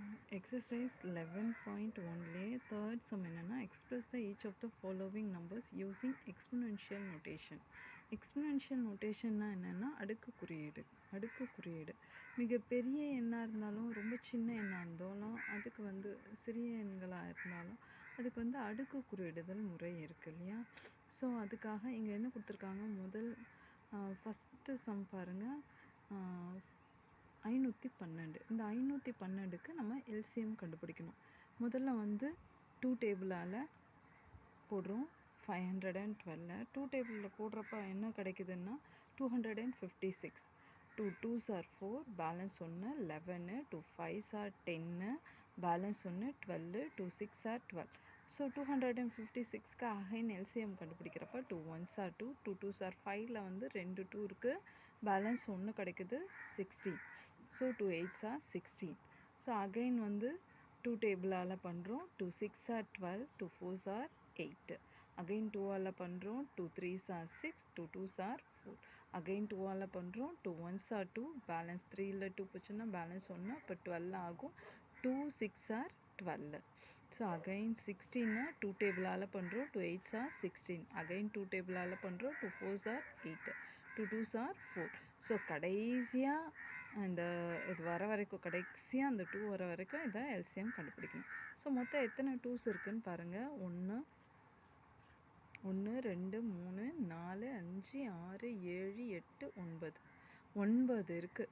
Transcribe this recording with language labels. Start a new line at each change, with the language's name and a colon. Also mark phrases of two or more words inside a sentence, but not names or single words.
English: Exercise 11.1 third sum என்னன்னா express the each of the following numbers using exponential notation. Exponential notation
Tamil: னா என்னன்னா அடுக்கு குறியீடு மிக பெரிய எண்ணா இருந்தாலும் ரொம்ப சின்ன எண்ணா இருந்தாலும் அதுக்கு சிறிய எண்களா இருந்தாலும் அதுக்கு அடுக்கு குறியிடுதல் முறை இருக்கு இல்லையா. ஸோ அதுக்காக இங்கே என்ன கொடுத்துருக்காங்க, முதல்
English: first sum
Tamil: பாருங்க, 512. இந்த 512க்கு நம்ம எல்சிஎம் கண்டுபிடிக்கணும். முதல்ல 2 டேபிளால் போடுறோம். 512 2 டேபிளில் போடுறப்ப என்ன கிடைக்குதுன்னா 256.
English: 2 2s are 4, பேலன்ஸ் 1 11, 2 5s are 10, பேலன்ஸ் 1 12, 2 6 are 12. ஸோ 256க்கு again LCM கண்டுபிடிக்கிறப்ப 2 1s are 2, 2 2s are 5ல 2 2 இருக்குது, பேலன்ஸ் 1 கிடைக்குது 16. ஸோ 2 8s are 16. so again 2 table பண்ணுறோம். 2 6 are 12, 2 4s are 8. அகைன்
Tamil: 2ஆல் பண்ணுறோம்.
English: 2 3s are 6, 2 2s are 4. அகைன்
Tamil: 2ஆல் பண்ணுறோம்.
English: 2 1s are 2,
Tamil: பேலன்ஸ் 3ல் 2 போச்சுன்னா பேலன்ஸ் 1, அப்போ 12 ஆகும்.
English: 2 6 are 12. so again 16 2 table பண்ணுறோம். 2 8s are 16. again 2 table பண்ணுறோம். 2 4s are 8, 2 2s are 4.
Tamil: ஸோ கடைசியாக இந்த இது வர வரைக்கும், கடைசியாக அந்த 2 வர வரைக்கும் இதை எல்சிஎம் கண்டுபிடிக்கணும். ஸோ மொத்தம் எத்தனை 2s இருக்குதுன்னு பாருங்கள். 1 2 3 4 5 6 7 8 9 9 இருக்குது.